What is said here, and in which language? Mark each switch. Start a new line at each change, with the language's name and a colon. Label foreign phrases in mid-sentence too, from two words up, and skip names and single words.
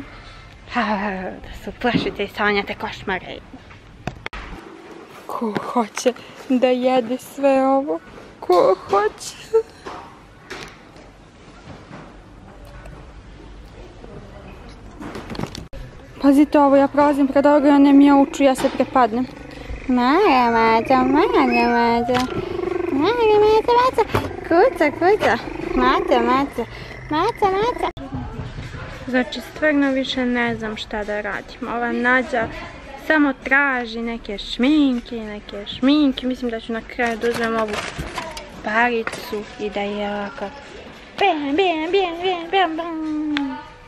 Serbian: Da se uplašite i sanjate košmare. Ko hoće da jede sve ovo? Ko hoće? Pazite ovo, ja prolazim pred ovoga i one mjauču, ja se prepadnem. Maga, maca, maga, maca. Maga, maca, maca. Kuca, kuca. Maca, maca. Maca, maca. Znači, stvarno više ne znam šta da radim. Ova Nađa samo traži neke šminke. Mislim da ću na kraju da uzmem ovu palicu i da je ovako bam, bam, bam, bam, bam.